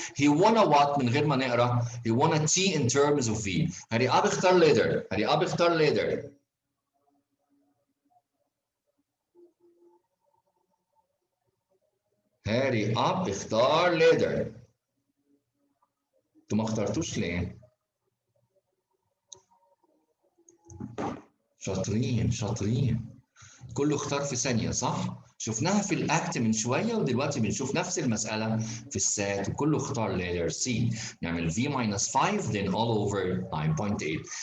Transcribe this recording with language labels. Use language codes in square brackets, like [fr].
[en] He wanna what [ar] من غير ما نقرا؟ [en] He wanna T in terms of V. Hurry up اختار leader. [ar] هاري اب اختار ليدر. انتوا ما اخترتوش ليه؟ شاطرين. كله اختار في ثانية صح؟ شفناها في الاكت من شوية، ودلوقتي بنشوف نفس المسألة في السات وكله اختار ليدر سي. [en] نعمل V minus 5 then all over 9.8.